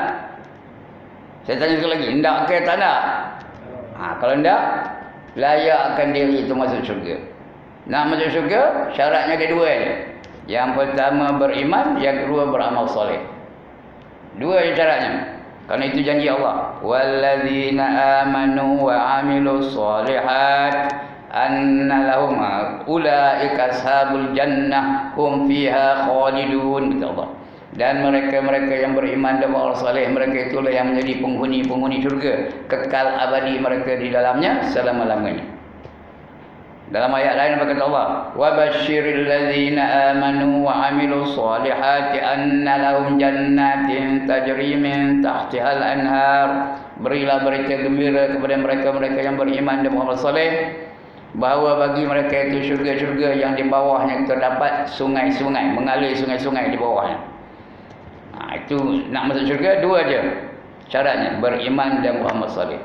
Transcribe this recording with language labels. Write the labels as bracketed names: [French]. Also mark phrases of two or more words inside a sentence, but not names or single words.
[Malay] Saya tanya sekali lagi, hendak ke tak nak? Kalau hendak, layakkan diri itu masuk syurga. Nak masuk syurga, syaratnya ada dua je. Yang pertama beriman, yang kedua beramal soleh. Dua je syaratnya. Kerana itu janji Allah. [Arabic] والذين آمنوا وعملوا الصالحات أن لهم أولئك أصحاب الجنة هم فيها خالدون, [Malay] kata Allah. Dan mereka-mereka yang beriman dan beramal soleh, mereka itulah yang menjadi penghuni-penghuni syurga, kekal abadi mereka di dalamnya selama-lamanya. Dalam ayat lain berkata Allah, [Arabic] وبشر الذين آمنوا وعملوا الصالحات أن لهم جنات تجري من تحتها الأنهار. [Malay] Berilah berita gembira kepada mereka-mereka yang beriman dan beramal soleh, bahawa bagi mereka itu syurga-syurga yang di bawahnya terdapat sungai-sungai, mengalir sungai-sungai di bawahnya. Itu nak masuk syurga dua je syaratnya, beriman dan beramal soleh.